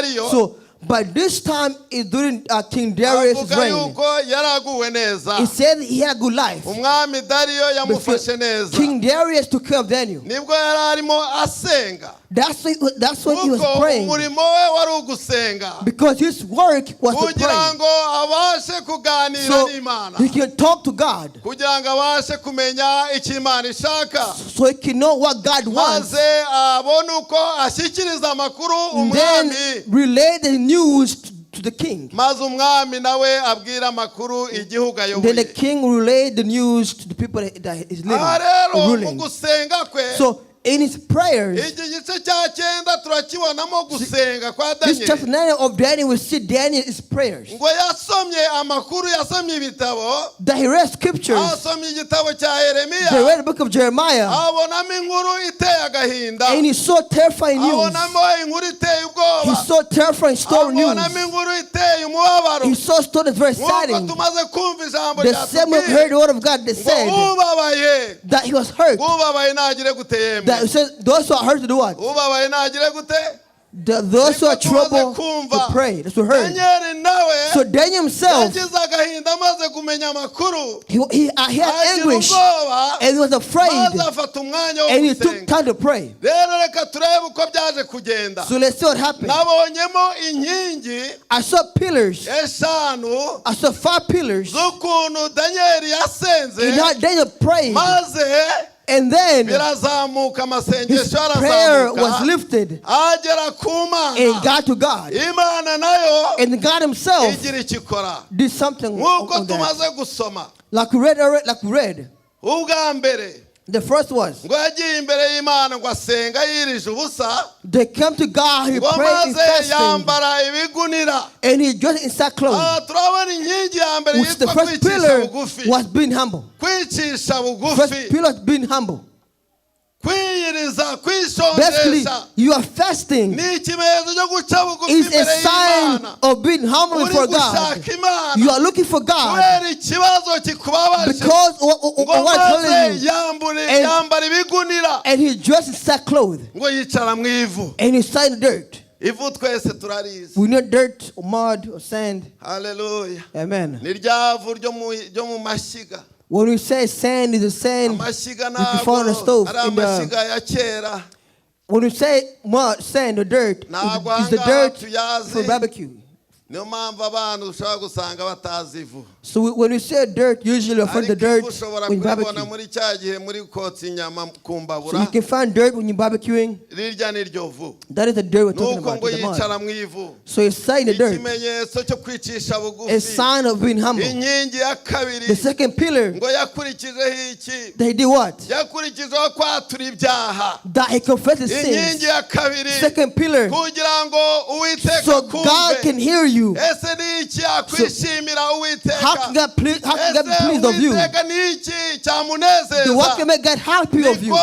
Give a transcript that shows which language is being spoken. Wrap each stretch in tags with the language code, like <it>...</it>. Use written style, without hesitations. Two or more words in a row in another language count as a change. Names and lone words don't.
<en>So But this time is during King Darius'</en> <rw>avuga</rw> <en>reign.</en> <rw>yuko yaraguwe neza</rw> <en>He said he had a good life.</en> <rw>umwami dariyo yamufashe neza</rw> <en>King Darius took care of Daniel.</en> <rw>nibwo yari arimo asenga</rw> <en>That's when he was</en> <rw>kuko</rw> <en>praying.</en> <rw>umurimo we wari ugusenga</rw> <en>Because his work was to</en> <rw>kugira</rw> <en>pray.</en> <rw>ngo abashe kuganira</rw> <en>So</en> <rw>n'imana</rw> <en>he can talk to God.</en> <rw>kugira ngo abashe kumenya icyo imana ishaka</rw> <en>So he can know what God wants.</en> <rw>maze abone uko ashyikiriza amakuru</rw> <en>And then</en> <rw>umwami</rw> <en>relay the news to the king.</en> <rw>maze umwami nawe abwira amakuru igihugu</rw> <en>Then the</en> <rw>ayoboye</rw> <en>king relayed the news to the people that is living,</en> <rw>aha rero mu</rw> <en>ruling.</en> <rw>gusenga kwe</rw> <en>So in his prayers,</en> <rw>iki gice cya cyenda turakibonamo gusenga kwa</rw> <en>this chapter</en> <rw>daniyeli</rw> <en>9 of Daniel, we see Daniel's prayers.</en> <rw>ngo yasomye amakuru yasomye ibitabo</rw> <en>That he read scriptures.</en> <rw>asomye igitabo cya yeremiya</rw> <en>They read the book of Jeremiah.</en> <rw>abonamo inkuru iteye agahinda</rw> <en>And he saw terrifying news.</en> <rw>abonamo inkuru iteye ubwoba</rw> <en>He saw terrifying story news.</en> <rw>abonamo inkuru iteye umubabaro</rw> <en>He saw stories very</en> <rw>nk'uko</rw> <en>saddening.</en> <rw>tumaze kumva ijambo</rw> <en>The same we heard the</en> <rw>ryatubwiye</rw> <en>word of God that</en> <rw>ngo</rw> <en>said</en> <rw>ubabaye</rw> <en>that he was hurt.</en> <rw>ubabaye ntagire gute yemwe</rw> <en>That it says those who are hurt to do what?</en> <rw>ubabaye ntagire gute</rw> <en>Those who are</en> <rw>Niko tumaze</rw> <en>troubled</en> <rw>kumva.</rw> <en>to pray. That's what we heard.</en> <rw>daniyeli nawe</rw> <en>So Daniel himself,</en> <rw>yagize agahinda amaze kumenya amakuru</rw> <en>he had</en> <rw>agira</rw> <en>anguish</en> <rw>ubwoba</rw> <en>and he was afraid</en> <rw>maze afata umwanya wo</rw> <en>and he took</en> <rw>gusenga</rw> <en>time to pray.</en> <rw>rero reka turebe uko byaje kugenda</rw> <en>So let's see what happened.</en> <rw>nabonyemo inkingi</rw> <en>I saw pillars.</en> <rw>eshanu</rw> <en>I saw 5 pillars.</en> <rw>z'ukuntu daniyeli yasenze</rw> <en>And now Daniel prayed.</en> <rw>maze</rw> <en>And then</en> <rw>birazamuka</rw> <en>his</en> <rw>amasengesho</rw> <en>prayer was</en> <rw>arazamuka</rw> <en>lifted</en> <rw>agera ku</rw> <en>and</en> <rw>mana</rw> <en>got to God.</en> <rw>imana nayo</rw> <en>And God himself</en> <rw>igira icyo ikora</rw> <en>did something</en> <rw>nk'uko</rw> <en>on that.</en> <rw>tumaze gusoma</rw> <en>Like we read already, like we read.</en> <rw>ubwa mbere</rw> <en>The first was</en> <rw>ngo yagiye imbere y'imana ngo asenga yirije ubusa</rw> <en>they came to God, he</en> <rw>ngo</rw> <en>prayed in</en> <rw>maze</rw> <en>fasting,</en> <rw>yambara ibigunira</rw> <en>and he dressed in sackcloth.</en> <rw>aha turabona inkingi ya mbere</rw> <en>Which the</en> <rw>yitwa</rw> <en>first</en> <rw>kwicisha</rw> <en>pillar</en> <rw>bugufi</rw> <en>was being humble.</en> <rw>kwicisha</rw> <en>First</en> <rw>bugufi</rw> <en>pillar was being humble.</en> <rw>kwiyiriza</rw> <en>Basically,</en> <rw>kwishonjesha</rw> <en>you are fasting</en> <rw>ni ikimenyetso cyo guca bugufi</rw> <en>is a</en> <rw>imbere</rw> <en>sign</en> <rw>y'imana</rw> <en>of being humble</en> <rw>uri</rw> <en>before God.</en> <rw>gushaka imana</rw> <en>You are looking for God</en> <rw>kubera ikibazo kikubabaje</rw> <en>because</en> <rw>ngo</rw> <en>what I'm telling</en> <rw>maze</rw> <en>you.</en> <rw>yambara ibigunira</rw> <en>And he dressed in sackcloth</en> <rw>ngo yicara mu ivu</rw> <en>and he sat in dirt.</en> <rw>ivu twese turarizi</rw> <en>We know dirt or mud or sand.</en> <rw>haleluya</rw> <en>Amen.</en> <rw>ni rya vu ryo mu mashyiga</rw> <en>When we say sand is a sand,</en> <rw>amashyiga</rw> <en>you can find on the</en> <rw>ntabwo</rw> <en>stove.</en> <rw>ari</rw> <en>In the,</en> <rw>amashyiga ya kera</rw> <en>when we say mud, sand, or dirt,</en> <rw>Ntabwo</rw> <en>is the</en> <rw>ahangaha</rw> <en>dirt</en> <rw>tuyazi.</rw> <en>for barbecue.</en> <rw>niyo mpamvu abantu ushobora gusanga batazi ivu</rw> <en>So when we say dirt, usually we refer to</en> <rw>ariko</rw> <en>dirt</en> <rw>ivu ushobora</rw> <en>when you</en> <rw>kuribona</rw> <en>barbecue.</en> <rw>muri cya gihe muri kotsa inyama ku</rw> <en>So</en> <rw>mbabura</rw> <en>you can find dirt when you're barbecuing.</en> <rw>rirya ni ryo vu</rw> <en>That is the dirt we're talking</en> <rw>nuko</rw> <en>about.</en> <rw>ngo</rw> <en>The mud.</en> <rw>yicara mu ivu</rw> <en>So it's saying the dirt,</en> <rw>ikimenyetso cyo kwicisha</rw> <en>a</en> <rw>bugufi</rw> <en>sign of being humble.</en> <rw>inkingi ya kabiri</rw> <en>The second pillar,</en> <rw>ngo yakurikijeho iki</rw> <en>that he did what?</en> <rw>yakurikijeho kwatura ibyaha</rw> <en>That he confessed his</en> <rw>inkingi</rw> <en>sins.</en> <rw>ya kabiri</rw> <en>Second pillar,</en> <rw>kugira ngo uwiteka</rw> <en>so God can</en> <rw>kumve</rw> <en>hear you.</en> <rw>ese ni iki yakwishimira</rw> <en>How</en> <rw>uwiteka</rw> <en>can God be</en> <rw>ese</rw> <en>pleased of you?</en> <rw>uwiteka ni iki</rw> <en>The what</en> <rw>cyamunezeza</rw> <en>can make God happy of you</en>